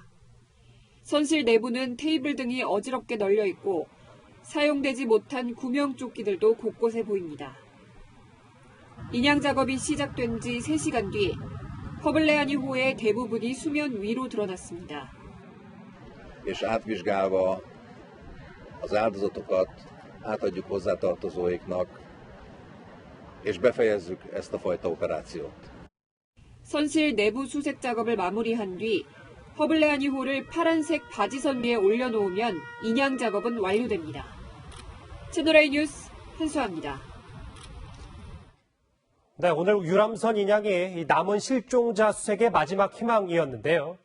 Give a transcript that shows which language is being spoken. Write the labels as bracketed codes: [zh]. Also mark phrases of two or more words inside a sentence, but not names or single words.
[ko] 선실 내부는 테이블 등이 어지럽게 널려 있고 사용되지 못한 구명조끼들도 곳곳에 보입니다. 인양 작업이 시작된 지 3시간 뒤 허블레아니호의 대부분이 수면 위로 드러났습니다. [hu] az áldozatokat átadjuk hozzátartozóiknak, és befejezzük ezt a fajta operációt. [ko] 선실 내부 수색 작업을 마무리한 뒤 허블레아니호를 파란색 바지선 위에 올려놓으면 인양 작업은 완료됩니다. 채널A 뉴스 한수아입니다. 네, 오늘 유람선 인양이 남은 실종자 수색의 마지막 희망이었는데요.